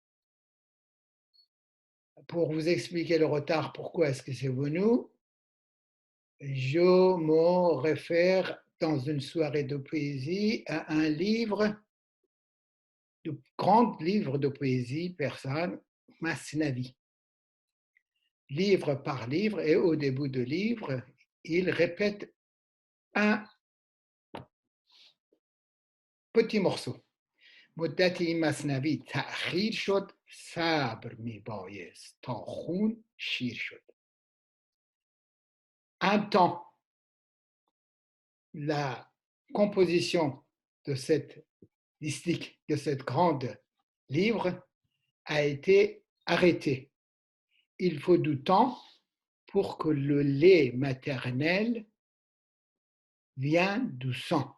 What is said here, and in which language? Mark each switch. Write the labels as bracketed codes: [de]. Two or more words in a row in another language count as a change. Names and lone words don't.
[fr] Pour vous expliquer le retard, pourquoi est-ce que c'est venu, je me réfère dans une soirée de poésie à un livre, de grand livre de poésie persane, Masnavi. Livre par livre, et au début du livre, il répète un petit morceau. [fa] مدتی مصنوی تأخیر شد صبر میبایست تا خون شیر شد. [fr] Un temps, la composition de cette distique, de cette grande livre a été arrêtée. Il faut du temps pour que le lait maternel vienne du sang.